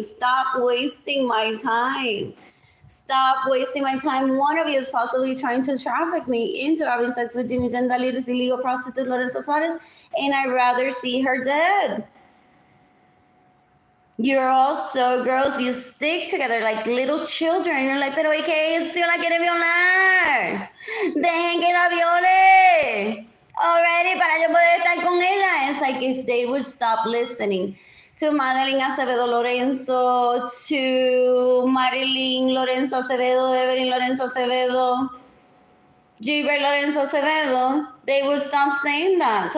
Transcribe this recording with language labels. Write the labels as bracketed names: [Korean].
[English] Stop wasting my time. Stop wasting my time. One of you is possibly trying to traffic me into having sex with Ginny Gendalitis, illegal prostitute Lorenzo Suarez, and I'd rather see her dead. You're all so gross. You stick together like little children. You're like, [Spanish] pero ¿y qué si la quiere violar? Dejen que la viole. Already, para yo poder estar con ella. [English] It's like if they would stop listening to Madeline Acevedo Lorenzo, to Marilyn Lorenzo Acevedo, Evelyn Lorenzo Acevedo, Gilbert Lorenzo Acevedo, they would stop saying that.